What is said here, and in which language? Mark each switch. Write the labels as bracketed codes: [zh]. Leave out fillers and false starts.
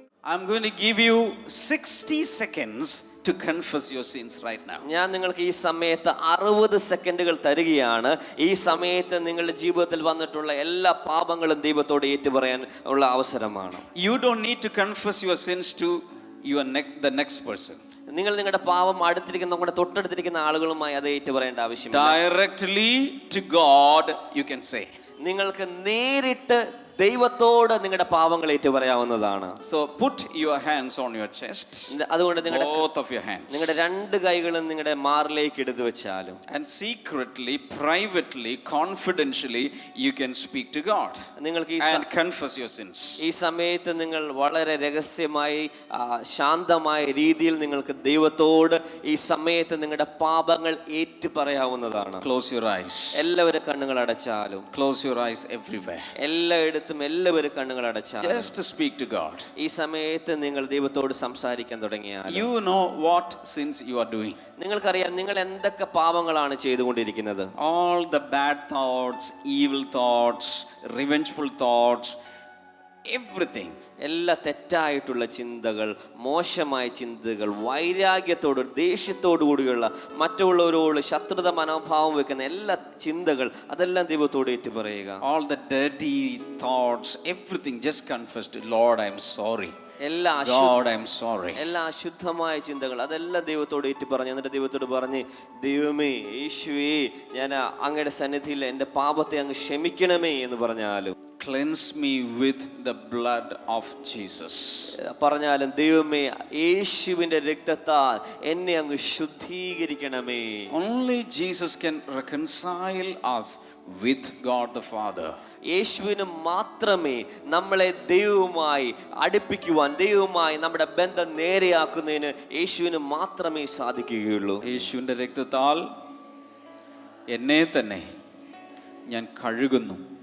[en] I'm going to give you 60 seconds to confess your sins right now. [ml] ഞാൻ നിങ്ങൾക്ക് ഈ സമയത്ത് 60 സെക്കൻഡുകൾ തരികയാണ്. ഈ സമയത്ത് നിങ്ങളുടെ ജീവിതത്തിൽ വന്നിട്ടുള്ള എല്ലാ പാപങ്ങളും ദൈവത്തോട് ഏറ്റുപറയാൻ ഉള്ള അവസരമാണ്. [en] You don't need to confess your sins to the next person. [ml] നിങ്ങൾ നിങ്ങളുടെ പാപം അടുത്തിരിക്കുന്ന നമ്മുടെ തൊട്ടടുത്തിരിക്കുന്ന ആളുകളുമായി അത് ഏറ്റുപറയേണ്ട ആവശ്യമില്ല. [en] Directly to God you can say. [ml] നിങ്ങൾക്ക് നേരിട്ട് ദൈവത്തോട് നിങ്ങളുടെ പാപങ്ങൾ ഏറ്റുപറയാവുന്നതാണ്. [en] So put your hands on your chest. [ml] അതുകൊണ്ട് [en] both of your hands. [ml] നിങ്ങളുടെ രണ്ട് കൈകളും നിങ്ങളുടെ മാറിലേക്ക് എടുത്തു വെച്ചാലും [en] and secretly, privately, confidentially you can speak to God [ml] നിങ്ങൾക്ക് [en] and confess your sins. [ml] ഈ സമയത്ത് നിങ്ങൾ വളരെ രഹസ്യമായി ശാന്തമായ രീതിയിൽ നിങ്ങൾക്ക് ദൈവത്തോട് ഈ സമയത്ത് നിങ്ങളുടെ പാപങ്ങൾ ഏറ്റുപറയാവുന്നതാണ്. [en] Close your eyes. [ml] എല്ലാവരും കണ്ണുകൾ അടച്ചാലും. [en] Close your eyes everywhere. [ml] എല്ലാവരും കണ്ണുകൾ അടച്ചാലും. [en] Just to speak to God. [ml] ഈ സമയത്ത് നിങ്ങൾ ദൈവത്തോട് സംസാരിക്കാൻ തുടങ്ങിയാൽ [en] you know what sins you are doing. [ml] നിങ്ങൾക്കറിയാം നിങ്ങൾ എന്തൊക്കെ പാപങ്ങളാണ് ചെയ്തുകൊണ്ടിരിക്കുന്നത്. [en] All the bad thoughts, evil thoughts, revengeful thoughts, everything. [ml] എല്ലാ തെറ്റായിട്ടുള്ള ചിന്തകൾ, മോശമായ ചിന്തകൾ, വൈരാഗ്യത്തോട് ദേഷ്യത്തോടു കൂടിയുള്ള മറ്റുള്ളവരോട് ശത്രുത മനോഭാവം വെക്കുന്ന എല്ലാ ചിന്തകൾ അതെല്ലാം ദൈവത്തോട് ഏറ്റുപറയുക. [en] All the dirty thoughts, everything, just confess to Lord, I am sorry. God, I am sorry. [ml] എല്ലാ അശുദ്ധമായ ചിന്തകൾ അതെല്ലാം ദൈവത്തോട് ഏറ്റുപറഞ്ഞു. എന്നിട്ട് ദൈവത്തോട് പറഞ്ഞ്, ദൈവമേ യേശുവേ, ഞാൻ അങ്ങയുടെ സന്നിധിയിൽ എൻ്റെ പാപത്തെ അങ്ങ് ക്ഷമിക്കണമേ എന്ന് പറഞ്ഞാലും, [en] cleanse me with the blood of Jesus. [ml] പറഞ്ഞാലും ദൈവമേ യേശുവിൻ്റെ രക്തത്താൽ എന്നെ അങ്ങ് ശുദ്ധീകരിക്കണമേ. [en] Only Jesus can reconcile us with God the Father. [ml] യേശുവിന് മാത്രമേ നമ്മളെ ദൈവവുമായി അടുപ്പിക്കുവാൻ, ദൈവവുമായി നമ്മുടെ ബന്ധം നേരെയാക്കുന്നതിന് യേശുവിന് മാത്രമേ സാധിക്കുകയുള്ളൂ. യേശുവിൻ്റെ രക്തത്താൽ എന്നെ തന്നെ ഞാൻ കഴുകുന്നു.